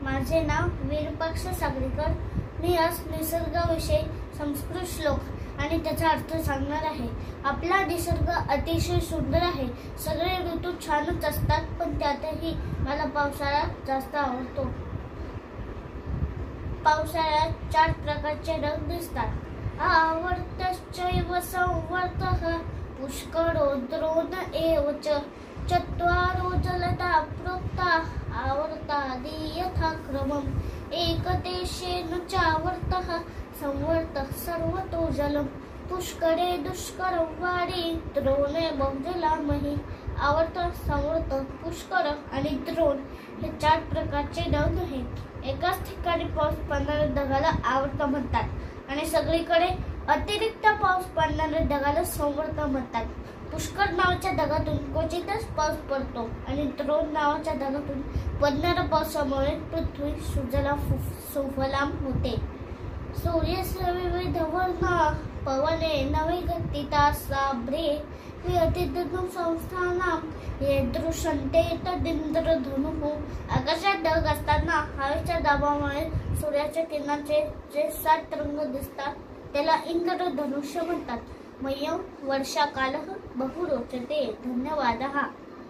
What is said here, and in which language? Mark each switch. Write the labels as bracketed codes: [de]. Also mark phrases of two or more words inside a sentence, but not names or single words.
[mr] माझे नाव विरूपाक्ष सागरीकर। मी आज निसर्गाविषयी संस्कृत श्लोक आणि त्याचा अर्थ सांगणार आहे। आपला निसर्ग अतिशय सुंदर आहे। सगळे ऋतू छानच असतात, पण त्यातही मला पावसाळा जास्त आवडतो। पावसाळ्यात 4 प्रकारचे ढग दिसतात। [sa] आवर्तश्चैव संवर्तः पुष्कळो द्रोण एव च चत्वारो जलता प्रोक्ता आवर्तादि यथाक्रमम् एकदेशेन चावर्तः संवर्तः सर्वतो जलम् पुष्करे दुष्करं वारी द्रोणे बहुजलामहि। [mr] आवर्त, संवर्त, पुष्कर आणि द्रोण हे 4 प्रकारचे ढग आहेत। एकाच ठिकाणी पाऊस पडणाऱ्या ढगाला आवर्त म्हणतात आणि सगळीकडे अतिरिक्त पाऊस पडणाऱ्या ढगाला संवर्त म्हणतात। पुष्कर नावाच्या ढगातून क्वचितच पाऊस पडतो आणि द्रोण नावाच्या ढगातून पडणाऱ्या पावसामुळे पृथ्वी सुजलाम होते। [sa] सूर्यस्य विविध वर्णा पवने नवगतिता साभ्रे विहतिधनु संस्थानाम यदृशन्ते तदिंद्रधनुः। [mr] आकाशात ढग असताना हवेच्या दाबामुळे सूर्याच्या किरणांचे जे 7 रंग दिसतात त्याला इंद्रधनुष्य म्हणतात। [sa] मह्यं वर्षाकालः बहु रोचते। धन्यवादः।